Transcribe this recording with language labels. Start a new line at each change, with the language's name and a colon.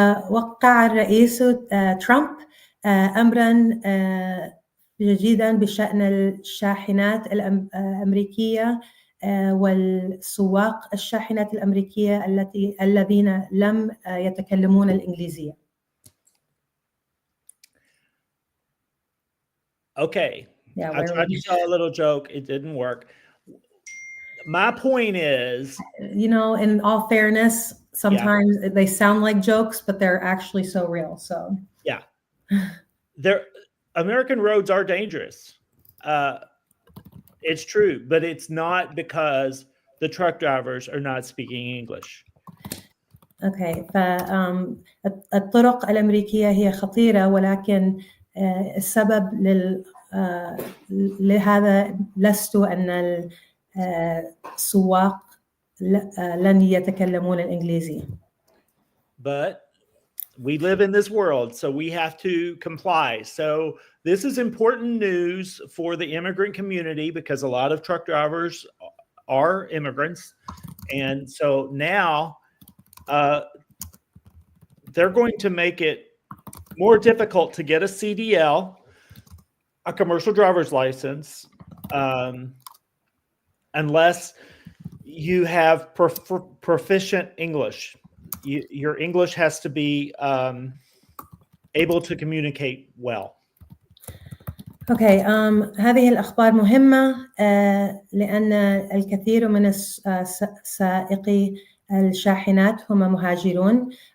Arabic: وقع الرئيس ترامب أمرا جديدا بشأن الشاحنات الأمريكية والسواق الشاحنات الأمريكية الذين لم يتكلمون الإنجليزية.
English: Okay. Yeah, I tried to tell a little joke. It didn't work. My point is, in all fairness, sometimes they sound like jokes, but they're actually so real. So yeah, American roads are dangerous. It's true, but it's not because the truck drivers are not speaking English.
Arabic: Okay, فالطرق الأمريكية هي خطيرة, ولكن السبب لهذا لست أن السواق لن يتكلمون الإنجليزية.
English: But we live in this world, so we have to comply. So this is important news for the immigrant community because a lot of truck drivers are immigrants. And so now they're going to make it more difficult to get a CDL, a commercial driver's license, unless you have proficient English. Your English has to be able to communicate well.
Arabic: اوكي هذه الاخبار مهمه لان الكثير من سائقي الشاحنات هم مهاجرون.